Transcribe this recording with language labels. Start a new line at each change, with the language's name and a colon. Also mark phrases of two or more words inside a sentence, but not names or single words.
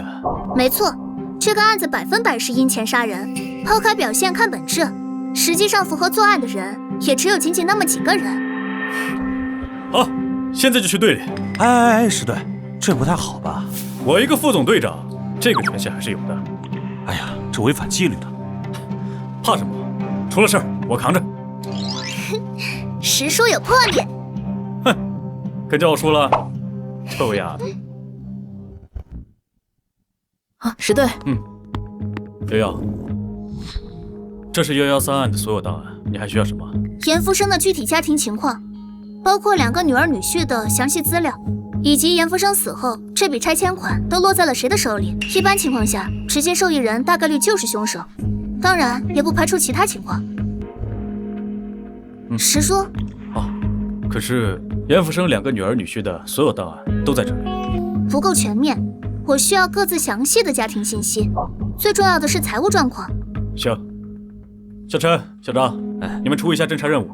Chinese: 沒錯，這個案子100%是因錢殺人。拋開表現看本質，實際上符合作案的人也只有僅僅那麼幾個人。好，現在就去隊裡。哎，石隊，這不太好吧？我一個副總隊長，這個權限還是有的。哎呀，這違反紀律的。怕什麼？出了事兒我扛着。实叔有破绽。哼，可叫我输了，臭丫的。啊，石队。瑶瑶，这是113案的所有档案，你还需要什么？严福生的具体家庭情况，包括2个女儿女婿的详细資料，以及严福生死後這筆拆遷款都落在了誰的手裡。一般情況下，直接受益人大概率就是兇手，當然也不排除其他情況。石叔。可是嚴福生2個女兒女婿的所有檔案都在這裡，不夠全面，我需要各自詳細的家庭信息，最重要的是財務狀況。行，小陳、小張，你們出一下偵查任務。